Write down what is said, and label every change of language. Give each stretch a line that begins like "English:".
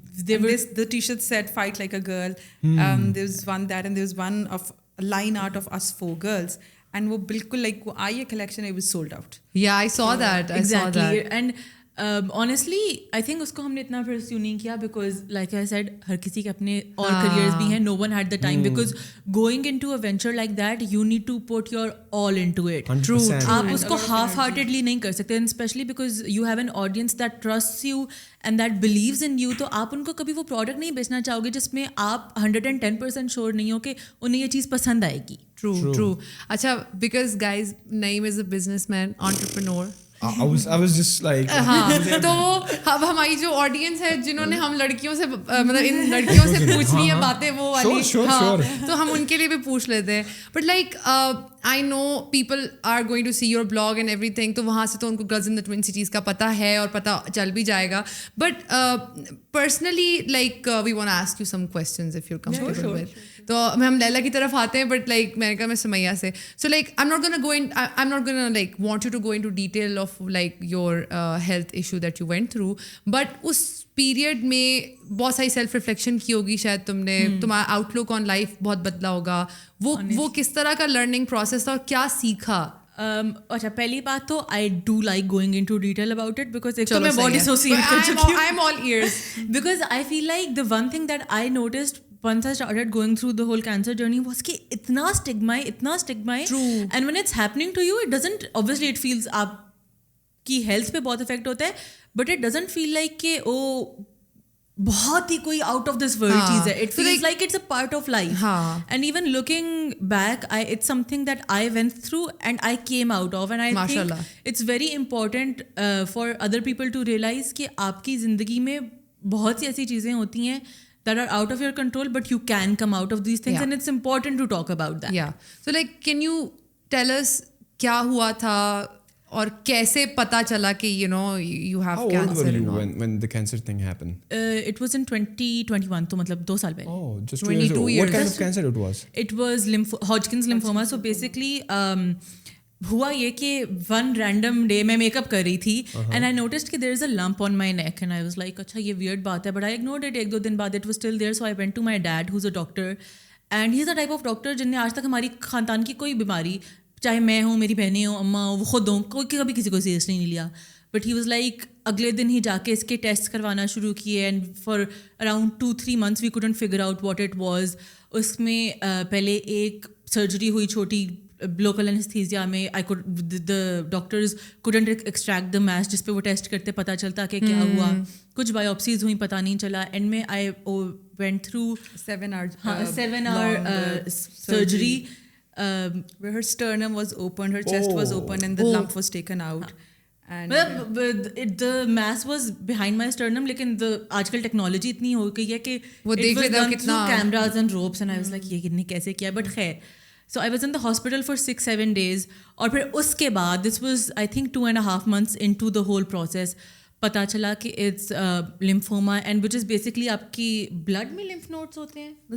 English: the t-shirt said fight like a girl. There was one that, and there was one of a line art of us 4 girls, and وہ بالکل like وہ آئی collection, it was sold out. Yeah, I saw that. Exactly. And honestly I think
Urdu: اس کو ہم نے اتنا perceive نہیں کیا,
English: because like I said
Urdu: ہر کسی کے اپنے اور
English: careers بھی ہیں. No one had the time, because going into a venture like that you need to put your all into it. True.
Urdu: آپ اس کو half heartedly نہیں کر سکتے,
English: and especially because you have an audience that trusts you and that believes in you.
Urdu: تو آپ ان کو کبھی وہ پروڈکٹ نہیں بیچنا چاہو گے جس میں آپ 110% شیور نہیں ہو کہ انہیں یہ چیز پسند آئے گی. True.
English: اچھا, because guys, Naeem is a businessman, entrepreneur. I was just like,
Urdu: تو اب ہماری جو آڈینس ہے جنہوں نے ہم لڑکیوں سے مطلب ان لڑکیوں سے پوچھنی ہے باتیں وہ والی, تو ہم ان کے لیے بھی پوچھ لیتے ہیں.
English: but like I know people are going to see your blog and everything,
Urdu: تو وہاں سے تو ان کو Girls in the Twin Cities کا پتہ ہے اور پتہ چل بھی جائے گا.
English: But personally, like we want to ask you some questions if you're comfortable with.
Urdu: تو ہم لیلا کی طرف آتے ہیں, بٹ لائک میں نے کہا میں سمیہ سے.
English: So like I'm not gonna like want you to go into detail of like your health issue that you went through, but
Urdu: اس period میں بہت ساری سیلف ریفلیکشن کی ہوگی شاید تم نے, تمہارا آؤٹ لک آن لائف بہت بدلا ہوگا. وہ کس طرح کا لرننگ پروسیس تھا اور کیا سیکھا؟ اچھا, پہلی بات تو I do like going in to detail about it, because ایک تو میں بہت ڈسوسیٹ کر چکی ہوں.
English: I am all ears, because I feel like the one thing that I noticed once I started going through the whole cancer journey was
Urdu: کہ اتنا stigma ہے,
English: and when it's happening to you it doesn't, obviously it feels آپ
Urdu: کی health پہ بہت effect ہوتا ہے,
English: but it doesn't feel like
Urdu: کہ او بہت ہی کوئی آؤٹ آف دس ورلڈ چیز ہے.
English: It feels like it's a part of life. And even looking back it's something that I went through and I came out of. And I think it's very important for other people to realise
Urdu: کہ آپ کی زندگی میں بہت سی ایسی چیزیں ہوتی ہیں
English: that are out of your control, but you can come out of these things, and it's important to talk about that. Yeah. So like, can you tell us
Urdu: کیا ہوا تھا اور کیسے پتا چلا کہ
English: you know you have cancer? How old were you when the cancer thing happened? It was in 2021,
Urdu: تو مطلب 2 سال پہلے.
English: Oh, just 22 years. What kind of cancer it was? It was Hodgkin's lymphoma. So basically ہوا یہ کہ one random day
Urdu: میں make up کر رہی تھی
English: and I noticed کہ there is a lump on my neck and I was like
Urdu: اچھا یہ ویئرڈ بات ہے,
English: But I ignored it.
Urdu: 1-2 دن بعد
English: it was still there, so I went to my dad who's a doctor, and he is a type of doctor
Urdu: جن نے آج تک ہماری خاندان کی کوئی بیماری, چاہے میں ہوں, میری بہنیں ہوں, اماں ہوں, وہ خود ہوں, کوئی کبھی کسی کو سیریسلی نہیں لیا. بٹ ہی واز لائک اگلے دن ہی جا کے اس کے ٹیسٹ کروانا شروع کیے,
English: And for around 2-3 months we couldn't figure out what it was.
Urdu: اس میں پہلے ایک سرجری ہوئی چھوٹی لوکل انستھیزیا میں.
English: the doctors couldn't extract the mass
Urdu: جس پہ وہ ٹیسٹ کرتے پتہ چلتا کہ کیا ہوا. کچھ بایوپسیز ہوئیں, پتہ نہیں چلا. اینڈ میں
English: I went through 7 hour surgery where her sternum was open, her chest was open, and the lump was taken out. And the mass was behind my sternum,
Urdu: لیکن آج کل ٹیکنالوجی اتنی ہو گئی ہے کہ وہ دیکھ لیتا کتنا
English: cameras and ropes, and I was like
Urdu: یہ کتنے کیسے کیا.
English: but خیر, so I was in the hospital for 6-7 days, اور پھر اس کے بعد this was I think 2.5 months into the whole process پتہ چلا کہ it's lymphoma, and which is basically
Urdu: آپ کی بلڈ میں لمف نوڈس ہوتے ہیں.